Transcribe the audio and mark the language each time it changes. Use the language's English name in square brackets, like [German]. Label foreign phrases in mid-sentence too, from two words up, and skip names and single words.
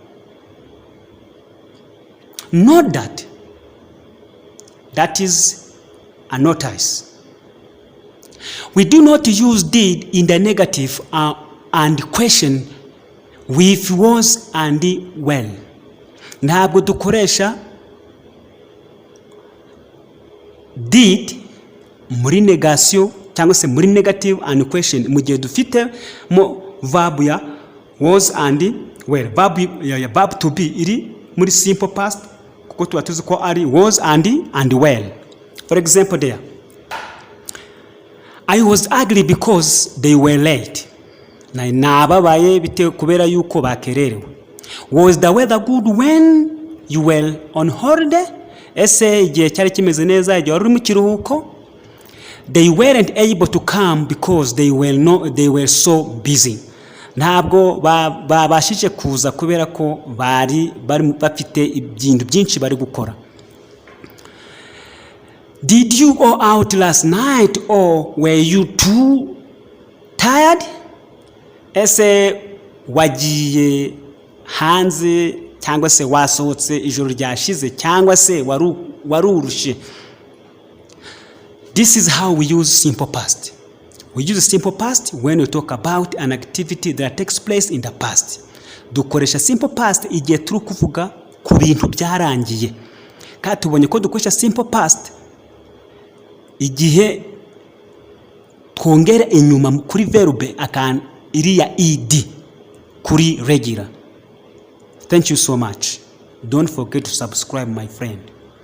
[English] Note that. That is a notice. We do not use did in the negative and question with was and well. [Kinyarwanda] Ntabwo dukoresha did muri negation cyangwa se muri [English] negative and question [Kinyarwanda] mu gihe dufite mo verb ya [English] was and well. Verb to be [Kinyarwanda] iri muri [English] simple past [Kinyarwanda] kuko tuba tuzi ko ari [English] was and well. For example there, I was ugly because they were late. [Kinyarwanda] Nababaye bitewe kubera yuko bakererewe. [English] Was the weather good when you were on holiday? [Kinyarwanda] Ese igihe cyari kimeze neza igihe wari mu kiruhuko? [English] They weren't able to come because they were so busy. [Kinyarwanda] Ntabwo babashije kuza kubera ko bari bafite ibintu byinshi bari gukora. [English] Did you go out last night or were you too tired? [Kinyarwanda] Ese wagiye hanze cyangwa se wasohotse ijoro ryashize cyangwa se warurushe? [English] This is how we use simple past. We use simple past when we talk about an activity that takes place in the past. [Kinyarwanda] Dukoresha [English] simple past [Kinyarwanda] igihe turi kuvuga ku bintu byarangiye. Kandi tubonye ko dukoresha [English] simple past [Kinyarwanda] igihe twongera inyuma kuri verbe iriya ed kuri regular. [English] Thank you so much. Don't forget to subscribe, my friend.